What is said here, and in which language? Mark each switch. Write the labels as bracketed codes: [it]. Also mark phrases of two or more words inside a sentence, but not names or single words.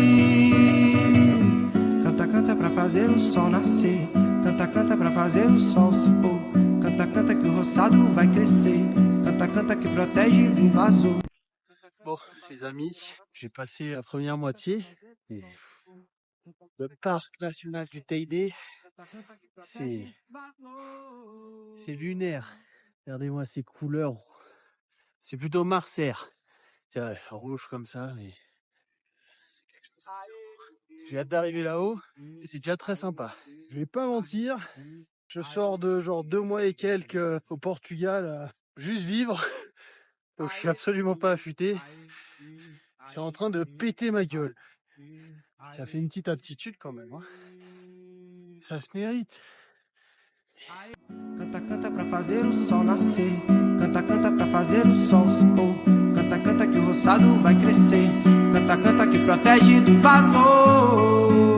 [pt] Canta, canta pra fazer o sol nascer. Canta, canta pra fazer o sol se pôr. Canta, canta que o roçado vai crescer. Canta, canta que protege do invasor. [fr] Bon, les amis, j'ai passé la première moitié. Et le parc national du Teide, C'est lunaire. Regardez-moi ces couleurs. C'est plutôt marsaire. C'est rouge comme ça, mais c'est quelque chose. J'ai hâte d'arriver là-haut et c'est déjà très sympa. Je vais pas mentir, je sors de genre 2 mois et quelques au Portugal, juste vivre. Donc je suis absolument pas affûté. C'est en train de péter ma gueule. Ça fait une petite altitude quand même. Hein. Ça se mérite. [pt] Canta, canta pra fazer o sol nascer. Canta, canta pra fazer o sol se pôr. Canta, canta que o roçado vai crescer. Canta, canta que protege do invasor.